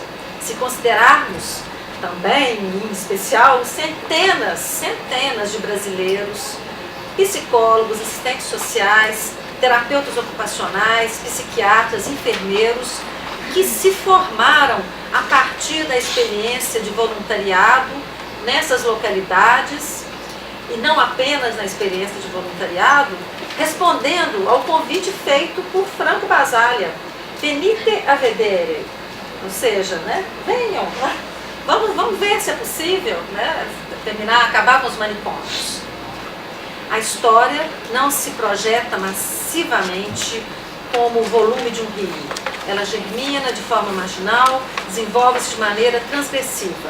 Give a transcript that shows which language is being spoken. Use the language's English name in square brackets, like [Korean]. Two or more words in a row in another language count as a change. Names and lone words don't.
[Portuguese] Se considerarmos também, em especial, centenas de brasileiros, psicólogos, assistentes sociais, terapeutas ocupacionais, psiquiatras, enfermeiros, que se formaram a partir da experiência de voluntariado nessas localidades, e não apenas na experiência de voluntariado, respondendo ao convite feito por Franco Basaglia, [Italian] venite a vedere, [Portuguese] ou seja, né, venham, vamos ver se é possível, né, acabar com os manicômios. A história não se projeta massivamente como o volume de um rio. Ela germina de forma marginal, desenvolve-se de maneira transgressiva.